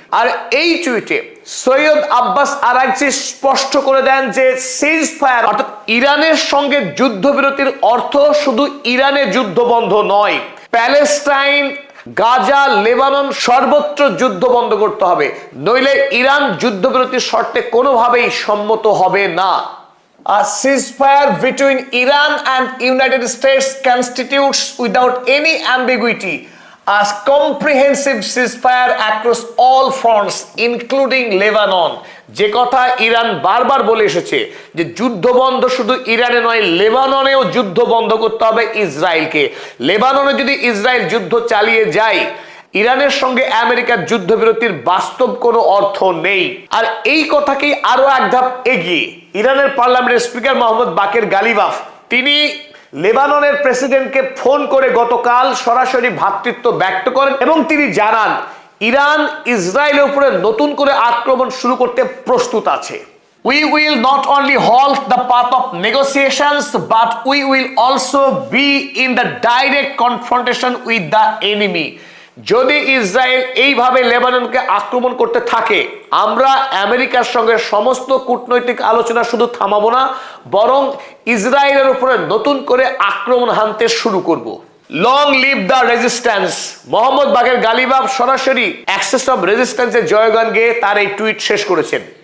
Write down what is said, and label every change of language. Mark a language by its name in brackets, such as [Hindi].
[Bangla] আর এই টুইটে সৈয়দ আব্বাস আরাগচি স্পষ্ট করে দেন যে সিজ ফায়ার অর্থাৎ ইরানের সঙ্গে যুদ্ধবিরতির অর্থ শুধু ইরানের যুদ্ধ বন্ধ নয়, প্যালেস্টাইন, গাজা, লেবানন সর্বত্র যুদ্ধ বন্ধ করতে হবে, নইলে ইরান যুদ্ধবিরতির শর্তে কোনোভাবেই সম্মত হবে না। [English] A ceasefire between Iran and United States constitutes without any ambiguity a comprehensive ceasefire across all fronts including Lebanon। [Bangla] যে কথা ইরান বারবার বলে এসেছে যে যুদ্ধ বন্ধ শুধু ইরানে নয়, লেবাননেও যুদ্ধ বন্ধ করতে হবে ইসরায়েলকে। লেবাননে যদি ইসরায়েল যুদ্ধ চালিয়ে যায়, ইরানের সঙ্গে আমেরিকার যুদ্ধবিরতির বাস্তব কোনো অর্থ নেই। আর এই কথাকেই আরো এক ধাপ এগিয়ে ইরানের পার্লামেন্টের স্পিকার মোহাম্মদ বাকের গালিবাফ তিনি লেবাননের প্রেসিডেন্টকে ফোন করে গতকাল সরাসরি ভ্রাতৃত্ব ব্যক্ত করেন এবং তিনি জানান ইরান ইসরায়েলের উপরে নতুন করে আক্রমণ শুরু করতে প্রস্তুত আছে। [English] We will not only halt the path of negotiations, but we will also be in the direct confrontation with the enemy। [Bangla] যদি ইসরায়েল এইভাবে লেবাননকে আক্রমণ করতে থাকে, আমরা আমেরিকার সঙ্গে সমস্ত কূটনৈতিক আলোচনা শুধু থামাবো না, বরং ইসরায়েলের উপরে নতুন করে আক্রমণ হানতে শুরু করব। [English] Long live the resistance. [Bangla] Mohammad Baker Ghalibaf সরাসরি অ্যাক্সেস অফ রেজিস্ট্যান্সের জয়গান গেয়ে তার এই টুইট শেষ করেছেন।